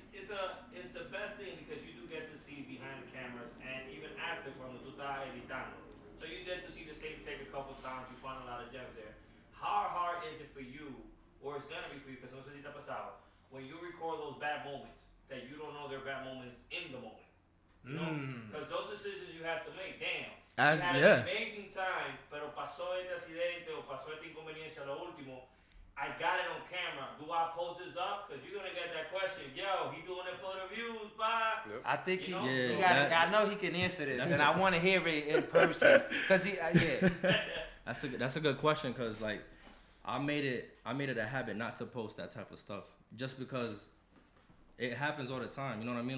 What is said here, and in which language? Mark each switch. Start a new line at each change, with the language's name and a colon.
English: It's the best thing, because you do get to see behind the cameras, and even after
Spanish: cuando tú estás editando.
English: So you get to see the same take a couple times, you find a lot of gems there. How hard is it for you, or it's gonna be for you, because
Spanish: no sé si te ha pasado,
English: when you record those bad moments, that you don't know they're bad moments in the moment? You know? Because those decisions you have to make, damn. You had an amazing time,
Spanish: pero pasó este accidente o pasó esta inconveniencia, lo último.
English: I got it on camera. Do I post this up? Because you're going to get that question. Yo, he doing it for the views, bye. Yep. I think he I know he can answer this, and I want to hear it in person. Because That's a good question, because like I made it a habit not to post that type of stuff, just because it happens all the time. You know what I mean?